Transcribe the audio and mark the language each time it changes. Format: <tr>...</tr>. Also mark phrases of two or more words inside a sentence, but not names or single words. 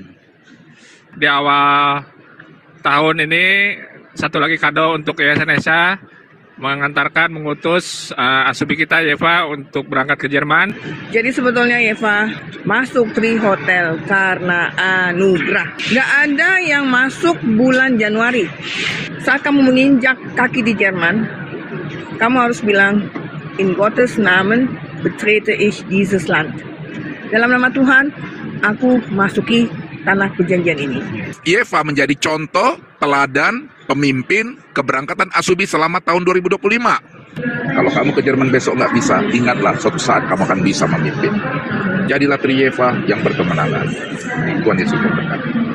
<id>Di awal tahun ini satu lagi kado untuk Yayasan ESA, mengutus asubi kita Yeva untuk berangkat ke Jerman. Jadi sebetulnya Yeva masuk Tri Hotel karena anugerah. Gak ada yang masuk bulan Januari. Saat kamu menginjak kaki di Jerman, kamu harus bilang,</id> <de>in Gottes Namen betrete ich dieses Land.</de> <id>Dalam nama Tuhan, aku masuki tanah perjanjian ini. Yeva menjadi contoh, teladan, pemimpin keberangkatan asubi selama tahun 2025. Kalau kamu ke Jerman besok nggak bisa, ingatlah suatu saat kamu akan bisa memimpin. Jadilah Tri Yeva yang berkemenangan. Tuhan Yesus memberkati.</id>